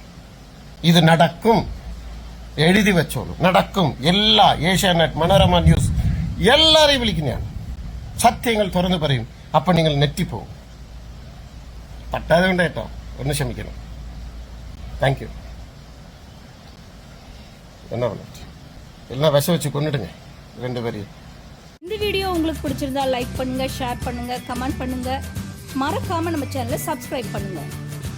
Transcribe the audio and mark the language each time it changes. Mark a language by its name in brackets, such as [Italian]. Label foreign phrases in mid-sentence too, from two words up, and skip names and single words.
[Malayalam] ഇത് നടക്കും, എഴുതി വെച്ചോളൂ, നടക്കും. എല്ലാ ഏഷ്യാനെറ്റ്, മനോരമ ന്യൂസ് എല്ലാരെയും വിളിക്കുന്നതാണ്. സത്യങ്ങൾ തുറന്നു പറയും. അപ്പൊ നിങ്ങൾ നെറ്റിപ്പോവും. പറ്റാതെ കൊണ്ട് കേട്ടോ, ഒന്ന് ക്ഷമിക്കണം. [English] Thank you. [Tamil] எல்லாம் விஷ வச்சு கொண்டுடுங்க 2 பேரையும். இந்த வீடியோ உங்களுக்கு பிடிச்சிருந்தா லைக் பண்ணுங்க, ஷேர் பண்ணுங்க, கமெண்ட் பண்ணுங்க. மறக்காம நம்ம சேனலை சப்ஸ்கிரைப் பண்ணுங்க.